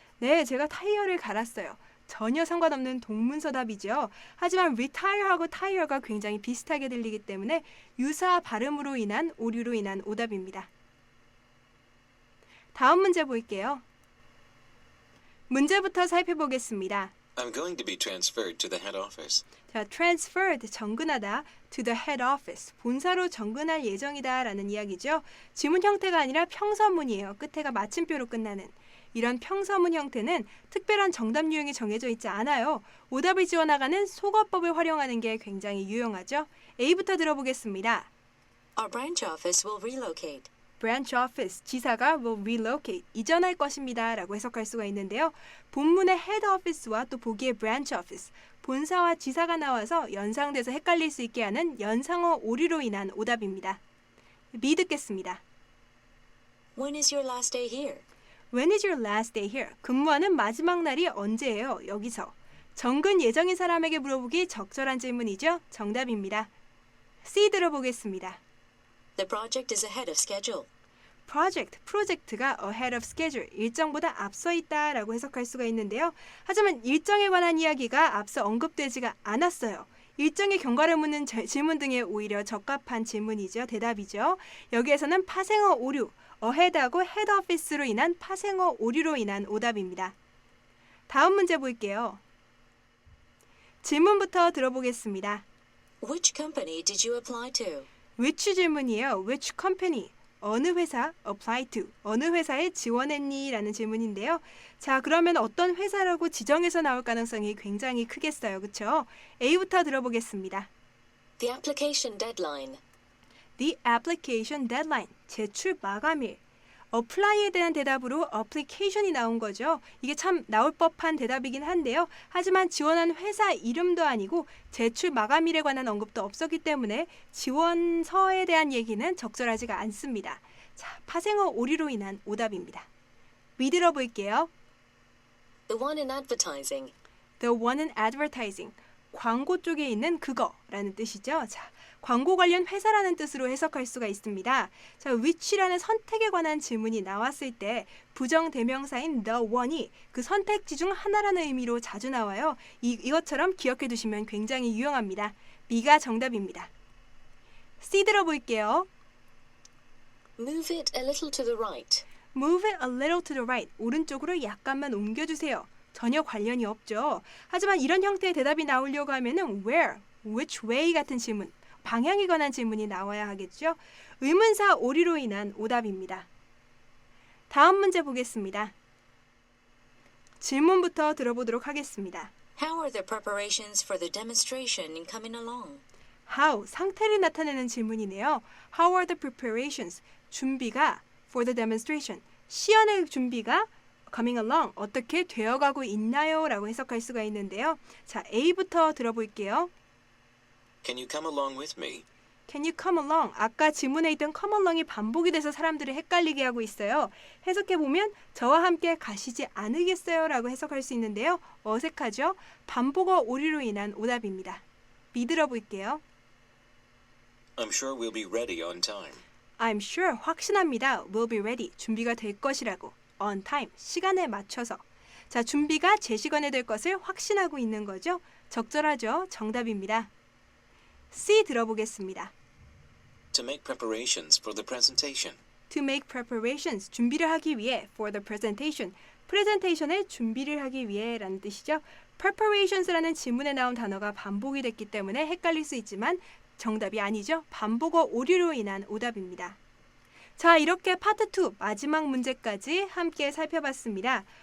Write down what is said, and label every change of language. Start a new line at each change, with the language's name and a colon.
Korean: 네, 제가 타이어를 갈았어요. 전혀 상관없는 동문서답이죠. 하지만 retire하고 tire가 굉장히 비슷하게 들리기 때문에 유사 발음으로 인한 오류로 인한 오답입니다. 다음 문제 볼게요. 문제부터 살펴보겠습니다.
English: I'm going to be transferred to the head office.
Korean: 자, transferred, 정근하다, to the head office, 본사로 정근할 예정이다 라는 이야기죠. 지문 형태가 아니라 평서문이에요. 끝에가 마침표로 끝나는. 이런 평서문 형태는 특별한 정답 유형이 정해져 있지 않아요. 오답을 지어나가는 속어법을 활용하는 게 굉장히 유용하죠. A부터 들어보겠습니다.
English: Our branch office will relocate.
Korean: branch office, 지사가 will relocate, 이전할 것입니다 라고 해석할 수가 있는데요. 본문의 head office와 또 보기의 branch office, 본사와 지사가 나와서 연상돼서 헷갈릴 수 있게 하는 연상어 오류로 인한 오답입니다. B 듣겠습니다.
English: When is your last day here? When is your last day here?
Korean: 근무하는 마지막 날이 언제예요? 여기서. 정근 예정인 사람에게 물어보기 적절한 질문이죠. 정답입니다. C 들어보겠습니다.
English: The project is ahead of schedule.
Korean: 프로젝트가 ahead of schedule, 일정보다 앞서 있다라고 해석할 수가 있는데요. 하지만 일정에 관한 이야기가 앞서 언급되지가 않았어요. 일정의 경과를 묻는 질문 등에 오히려 적합한 질문이죠. 대답이죠. 여기에서는 파생어 오류, ahead하고 head office로 인한 파생어 오류로 인한 오답입니다. 다음 문제 볼게요. 질문부터 들어보겠습니다.
English: Which company did you apply to?
Korean: which 질문이에요. which company, 어느 회사, apply to, 어느 회사에 지원했니? 라는 질문인데요. 자, 그러면 어떤 회사라고 지정해서 나올 가능성이 굉장히 크겠어요. 그렇죠? A부터 들어보겠습니다.
English: The application deadline. The application deadline,
Korean: 제출 마감일. apply에 대한 대답으로 application이 나온 거죠. 이게 참 나올 법한 대답이긴 한데요. 하지만 지원한 회사 이름도 아니고 제출 마감일에 관한 언급도 없었기 때문에 지원서에 대한 얘기는 적절하지가 않습니다. 자, 파생어 오류로 인한 오답입니다. 위 들어볼게요.
English: The one in advertising. The one in advertising,
Korean: 광고 쪽에 있는 그거라는 뜻이죠. 자, 광고 관련 회사라는 뜻으로 해석할 수가 있습니다. 자, which라는 선택에 관한 질문이 나왔을 때 부정 대명사인 the one이 그 선택지 중 하나라는 의미로 자주 나와요. 이것처럼 기억해 두시면 굉장히 유용합니다. B가 정답입니다. C 들어볼게요.
English: Move it a little to the right. Move it a little to the right,
Korean: 오른쪽으로 약간만 옮겨주세요. 전혀 관련이 없죠. 하지만 이런 형태의 대답이 나오려고 하면은 where, which way 같은 질문, 방향에 관한 질문이 나와야 하겠죠. 의문사 오류로 인한 오답입니다. 다음 문제 보겠습니다. 질문부터 들어보도록 하겠습니다.
English: How are the preparations for the demonstration in coming along?
Korean: How, 상태를 나타내는 질문이네요.
English: How are the preparations,
Korean: 준비가 for the demonstration, 시연의 준비가 coming along, 어떻게 되어가고 있나요? 라고 해석할 수가 있는데요. 자, A부터 들어볼게요.
English: Can you come along with me? Can you come along?
Korean: 아까 지문에 있던 come along이 반복이 돼서 사람들을 헷갈리게 하고 있어요. 해석해보면 저와 함께 가시지 않으겠어요? 라고 해석할 수 있는데요. 어색하죠? 반복어 오류로 인한 오답입니다. B 들어볼게요.
English: I'm sure we'll be ready on time. I'm sure,
Korean: 확신합니다. Will be ready, 준비가 될 것이라고. On time, 시간에 맞춰서. 자, 준비가 제 시간에 될 것을 확신하고 있는 거죠. 적절하죠? 정답입니다. C 들어보겠습니다.
English: To make preparations for the presentation.
Korean: To make preparations, 준비를 하기 위해. For the presentation, 프레젠테이션의 준비를 하기 위해 라는 뜻이죠. preparations라는 지문에 나온 단어가 반복이 됐기 때문에 헷갈릴 수 있지만 정답이 아니죠. 반복어 오류로 인한 오답입니다. 자, 이렇게 파트 2 마지막 문제까지 함께 살펴봤습니다.